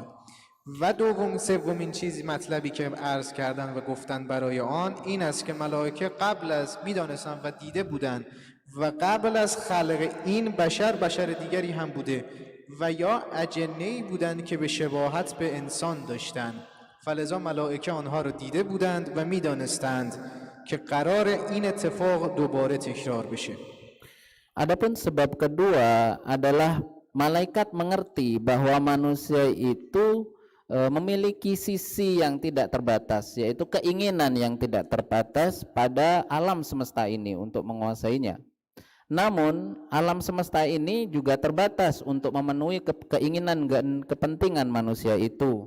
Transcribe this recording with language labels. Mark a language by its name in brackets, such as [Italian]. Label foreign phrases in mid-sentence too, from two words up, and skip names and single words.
[Persian] و سومین چیزی مطلبی که عرض کردن و گفتن برای آن این است که ملائکه قبل از میدانستن و دیده بودند و قبل از خلق این بشر دیگری هم بوده و یا اجنه‌ای بودند که به شباهت به انسان داشتند، فلذا ملائکه آنها را دیده بودند و میدانستند که قرار این اتفاق دوباره تکرار بشه. [Indonesian] Adapun sebab kedua adalah malaikat mengerti bahwa manusia itu memiliki sisi yang tidak terbatas, yaitu keinginan yang tidak terbatas pada alam semesta ini untuk menguasainya. Namun alam semesta ini juga terbatas untuk memenuhi keinginan dan kepentingan manusia itu.